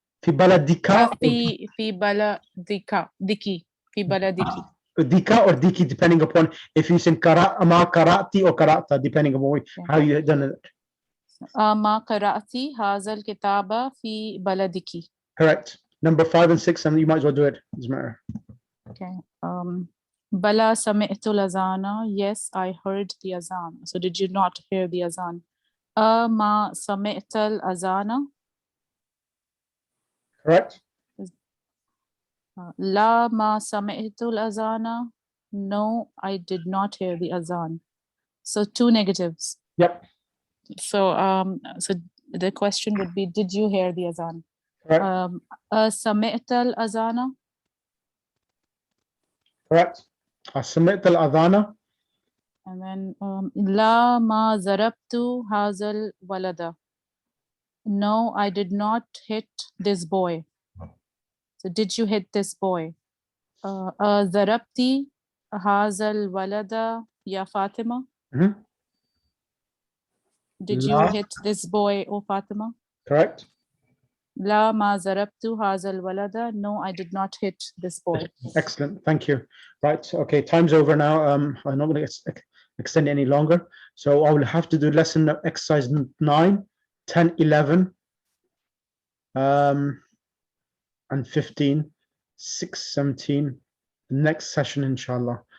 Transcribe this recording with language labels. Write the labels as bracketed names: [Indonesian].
[Arabic] في بلدك في بلدك في بلدك [English] dika or diki, depending upon if you say ama karati or karata, depending upon how you done it. [Arabic] ما قرأت هذا الكتاب في بلدك. [English] Correct. Number 5 and 6, and you might as well do it. Doesn't matter. Okay. [Arabic] بلا سمعت الأذان. [English] Yes, I heard the azan. So did you not hear the azan? [Arabic] ما سمعت الأذان. [English] Correct. [Arabic] لا ما سمعت الأذان. [English] No, I did not hear the azan. So 2 negatives. Yep. So so the question would be, did you hear the azan? Correct. [Arabic] سمعت الأذان. [English] Correct. [Arabic] سمعت الأذان. [English] And then [Arabic] لا ما ضربت هذا الولد. [English] No, I did not hit this boy. So did you hit this boy? [Arabic] ضربتي هذا الولد يا فاطمة. [English] Did you hit this boy, O Fatima? Correct. [Arabic] لا ما ضربت هذا الولد. [English] No, I did not hit this boy. Excellent. Thank you. Right. Okay. Time's over now. I'm not going to extend it any longer. So I will have to do lesson exercise 9, 10, 11, and 15, 6, 17, next session, inshallah.